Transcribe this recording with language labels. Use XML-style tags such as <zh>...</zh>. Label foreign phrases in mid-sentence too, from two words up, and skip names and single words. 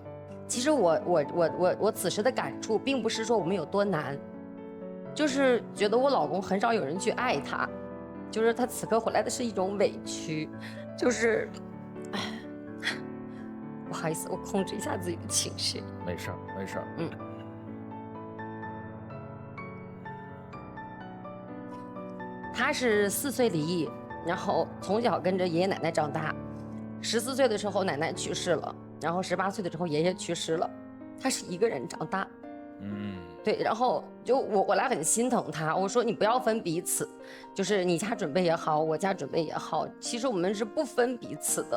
<zh>其實我此時的感觸，並不是說我們有多難，就是覺得我老公很少有人去愛他，就是他此刻回來的是一種委屈，就是不好意思，我控制一下自己的情緒。沒事沒事。他是4 歲離異，然後從小跟着爺爺奶奶長大，14歲的時候奶奶去世了，然後18歲的時候爺爺去世了，他是一個人長大。對，然後就我來很心疼他，我說你不要分彼此，就是你家準備也好，我家準備也好，其實我們是不分彼此的。</zh>